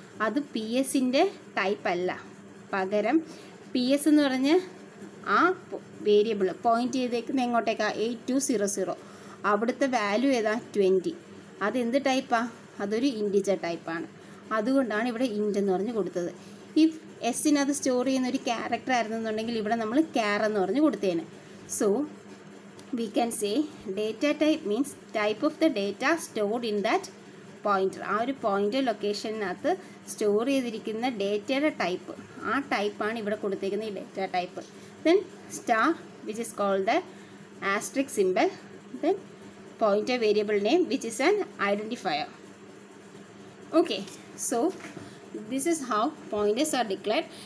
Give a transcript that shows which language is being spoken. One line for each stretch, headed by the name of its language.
Malayalam: അത് പി എസിൻ്റെ ടൈപ്പ് അല്ല, പകരം പി എസ് എന്ന് പറഞ്ഞ് ആ വേരിയബിൾ പോയിൻ്റ് ചെയ്തേക്കുന്ന എങ്ങോട്ടേക്കാണ് 8200, അവിടുത്തെ വാല്യൂ ഏതാ 20. അതെന്ത് ടൈപ്പാണ്, അതൊരു ഇൻറ്റിജർ ടൈപ്പാണ്. അതുകൊണ്ടാണ് ഇവിടെ ഇൻറ്റ് എന്ന് പറഞ്ഞ് കൊടുത്തത്. ഇഫ് എസ്സിനത് സ്റ്റോർ ചെയ്യുന്ന ഒരു ക്യാരക്ടർ ആയിരുന്നെന്നുണ്ടെങ്കിൽ ഇവിടെ നമ്മൾ ക്യാർ എന്ന് പറഞ്ഞ് കൊടുത്തേനെ. So
English: we can say data type means type of the data stored in that pointer.
Malayalam: ആ ഒരു പോയിൻ്റർ ലൊക്കേഷനകത്ത് സ്റ്റോർ ചെയ്തിരിക്കുന്ന ഡേറ്റയുടെ ടൈപ്പ്, ആ ടൈപ്പാണ് ഇവിടെ കൊടുത്തിരിക്കുന്ന ഈ data type.
English: Then star which is called the asterisk symbol. Then pointer variable name which is an identifier. Okay, so This is how pointers are declared.